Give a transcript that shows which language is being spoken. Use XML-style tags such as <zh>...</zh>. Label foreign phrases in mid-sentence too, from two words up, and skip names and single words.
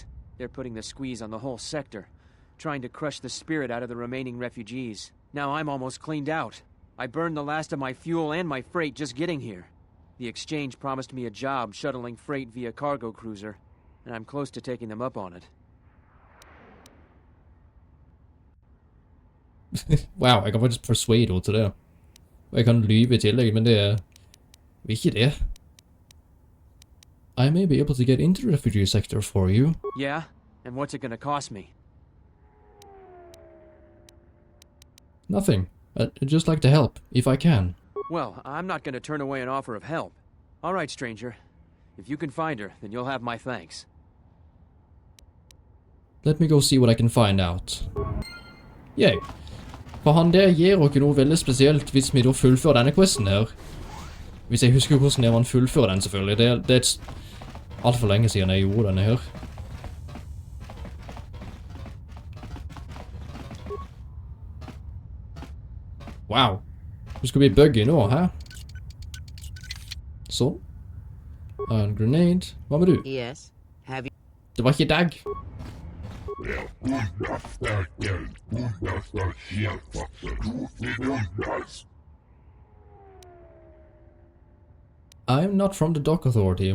<en>They're putting the squeeze on the whole sector, trying to crush the spirit out of the remaining refugees. Now I'm almost cleaned out. I burned the last of my fuel and my freight just getting here. The exchange promised me a job shuttling freight via cargo cruiser, and I'm close to taking them up on it.</en> <no>Wow, jeg kan faktisk persuade henne til det. Og jeg kan lyve i tillegg, men det er ikke det.</no> <en>I may be able to get into the refugee sector for you. Yeah? And what's it gonna cost me? Nothing. I'd just like to help, if I can. Well, I'm not gonna turn away an offer of help. All right, stranger. If you can find her, then you'll have my thanks. Let me go see what I can find out. Yay.</en> <no>For han der gir dere noe veldig spesielt hvis vi da fullfører denne questen her. Hvis jeg husker hvordan det man fullfører den selvfølgelig. Det er alt for lenge siden jeg gjorde denne her. Wow. Du skal bli buggy nå, hæ? Sånn. En grenade. Hva med du?</no> <en>Yes. Have you?</en> <no>Det var ikke deg.</no> <en>I'm not from the dock authority.</en>